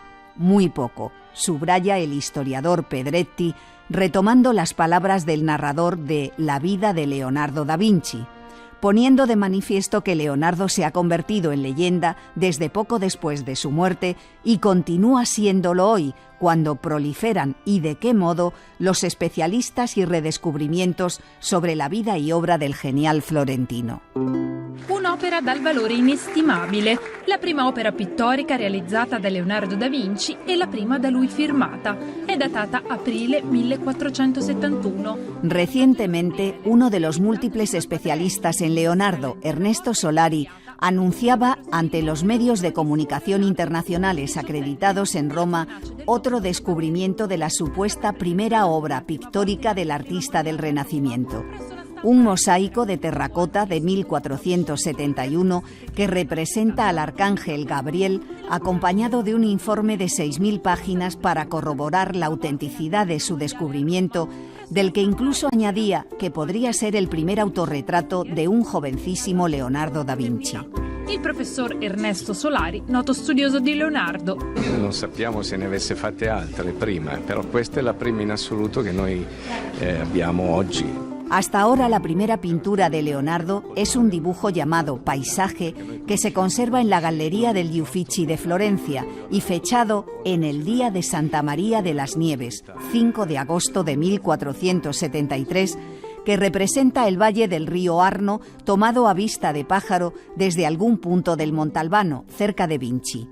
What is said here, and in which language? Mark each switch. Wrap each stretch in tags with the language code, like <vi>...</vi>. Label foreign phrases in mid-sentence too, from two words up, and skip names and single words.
<es>Muy poco, subraya el historiador Pedretti, retomando las palabras del narrador de La vida de Leonardo da Vinci, poniendo de manifiesto que Leonardo se ha convertido en leyenda desde poco después de su muerte y continúa siéndolo hoy, cuando proliferan, y de qué modo, los especialistas y redescubrimientos sobre la vida y obra del genial florentino.</es> <it>Un'opera dal valore inestimabile, la prima opera pittorica realizzata da Leonardo da Vinci e la prima da lui firmata. È datata aprile 1471.</it> <es>Recientemente, uno de los múltiples especialistas en Leonardo, Ernesto Solari, anunciaba ante los medios de comunicación internacionales acreditados en Roma otro descubrimiento de la supuesta primera obra pictórica del artista del Renacimiento. Un mosaico de terracota de 1471 que representa al arcángel Gabriel acompañado de un informe de 6.000 páginas para corroborar la autenticidad de su descubrimiento, del que incluso añadía que podría ser el primer autorretrato de un jovencísimo Leonardo da Vinci.</es> <it>Il professor Ernesto Solari, noto studioso di Leonardo. Non sappiamo se ne avesse fatte altre prima, però questa è la prima in assoluto che noi abbiamo oggi.</it> <es>Hasta ahora la primera pintura de Leonardo es un dibujo llamado Paisaje que se conserva en la Gallería degli Uffizi de Florencia y fechado en el día de Santa María de las Nieves, 5 de agosto de 1473, que representa el valle del río Arno tomado a vista de pájaro desde algún punto del Montalbano, cerca de Vinci.</es>